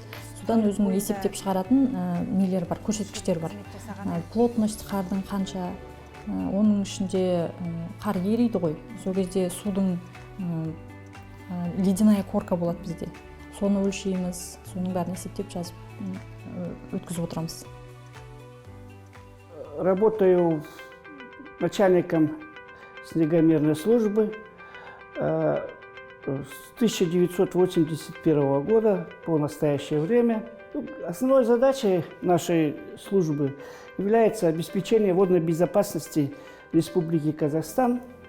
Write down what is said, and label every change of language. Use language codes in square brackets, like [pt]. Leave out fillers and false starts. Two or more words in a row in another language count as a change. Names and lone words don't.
[kk] Содан өзінің есептеп шығаратын нелер бар, көрсеткіштер бар. Плотность қардың қанша, оның ішінде қар ериді ғой. Сол кезде судың [ru] ледяная корка [kk] болады бізде. Соны өлшейміз, соның бәрін есептеп жазып өткізіп отырамыз. [ru] Работаю начальником снегомерной службы с 1981 года по настоящее время. Основной задачей нашей службы является обеспечение водной безопасности Республики Казахстан.